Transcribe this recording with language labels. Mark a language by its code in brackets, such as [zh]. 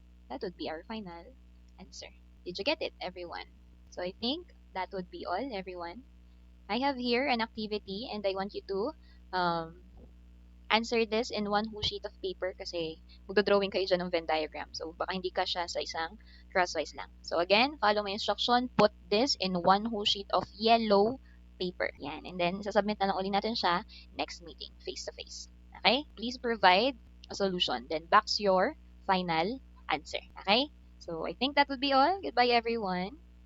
[en] That would be our final answer. Did you get it, everyone? So, I think that would be all, everyone. I have here an activity and I want you to answer this in one whole sheet of paper [tl] kasi magdodrawing kayo dyan ng Venn diagram. So, baka hindi ka siya sa isang crosswise lang. [en] So, again, follow my instruction. Put this in one whole sheet of yellow paper. Yan. [tl] And then, sasubmit na lang ulit natin siya next meeting, face-to-face. Okay? [en] Please provide a solution. Then, box your final answer. Okay? So, I think that would be all. Goodbye, everyone.